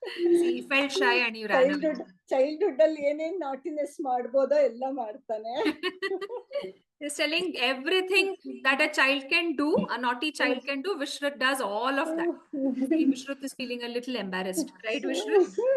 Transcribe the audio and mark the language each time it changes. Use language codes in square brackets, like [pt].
[en] He felt shy and you ran away. [kn] Childhood ಅಲ್ಲಿ ಏನೇನ್ naughtiness ಮಾಡ್ಬೋದೋ ಎಲ್ಲ ಮಾಡ್ತಾನೆ. [en] He's telling everything that a child can do, a naughty child can do, Vishruth does all of that. See, Vishruth is feeling a little embarrassed, right, Vishruth?